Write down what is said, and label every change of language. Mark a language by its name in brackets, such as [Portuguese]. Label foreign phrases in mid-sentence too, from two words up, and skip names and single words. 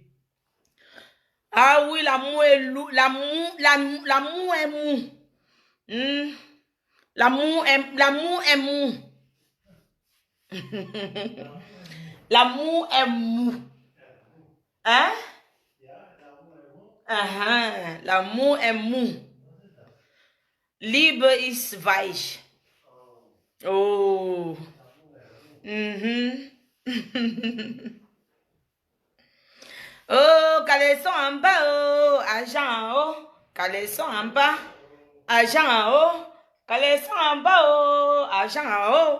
[French] Ah oui, l'amour est lourd, l'amour est mou. L'amour est mou. L'amour est mou. Hein? L'amour est mou. [German] Liebe ist weich. Oh. [French] Oh, caleçon en bas, oh, argent en haut. Caleçon en bas, argent en haut. Caleçon en bas, oh, argent en haut.